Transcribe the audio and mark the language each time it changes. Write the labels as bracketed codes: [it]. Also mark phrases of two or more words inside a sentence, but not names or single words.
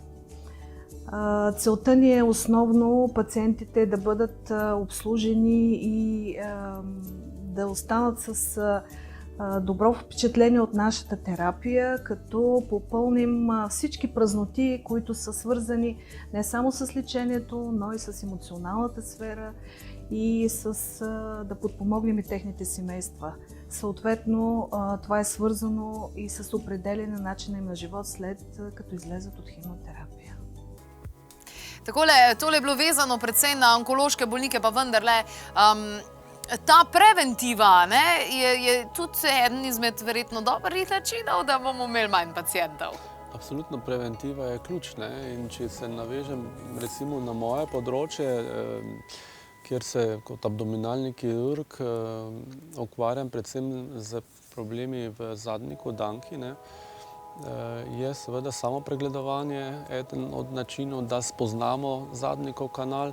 [bg] Целта ни е основно пациентите да бъдат обслужени и да останат с добро впечатление от нашата терапия, като попълним всички празноти, които са свързани не само с лечението, но и с емоционалната сфера и да подпомогнем и техните семейства. Съответно, това е свързано и с определяне на начина им на живот след като излезат от химиотерапия. [sl] Tole je bilo vezano predvsem na onkološke bolnike, pa vendarle, ta preventiva je tudi eden izmed verjetno dobrih načinov, da bomo imeli manj pacientov. Absolutno, preventiva je ključna in če se navežem recimo na moje področje, kjer se kot abdominalni kirurg ukvarjam predvsem z problemi v zadnjiku, danki, je seveda samo pregledovanje eden od načinov, da spoznamo zadnjikov kanal.